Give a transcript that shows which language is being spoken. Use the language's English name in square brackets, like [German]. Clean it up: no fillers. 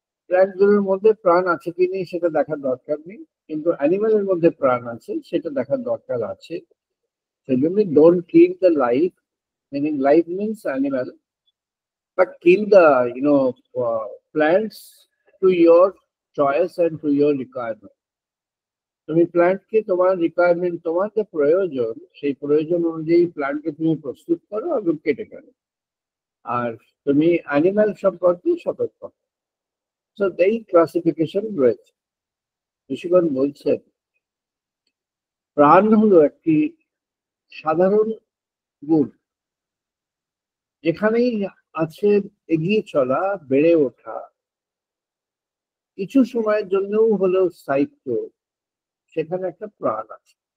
[Bangla] Plant গুলোর মধ্যে প্রাণ আছে কি নেই সেটা দেখার দরকার নেই, কিন্তু অ্যানিম্যালের মধ্যে প্রাণ আছে সেটা দেখার দরকার আছে। সেই জন্য [English] Don't kill the life, meaning life means animal, but kill the plants to your choice and to your requirement. [Bangla] তুমি প্ল্যান্টকে তোমার রিকোয়ারমেন্ট, তোমার যে প্রয়োজন, সেই প্রয়োজন অনুযায়ী প্ল্যান্টকে তুমি প্রস্তুত করো এবং কেটে ফেলো। আর তুমি অ্যানিম্যাল সম্পর্কে সতর্ক। সো এই ক্লাসিফিকেশন রয়েছে। ঋষিগণ বলছেন প্রাণ হলো একটি সাধারণ গুণ, যেখানেই আছে এগিয়ে চলা, বেড়ে ওঠা, কিছু সময়ের জন্যও হলেও স্থায়িত্ব, সেখানে একটা প্রাণ আছে।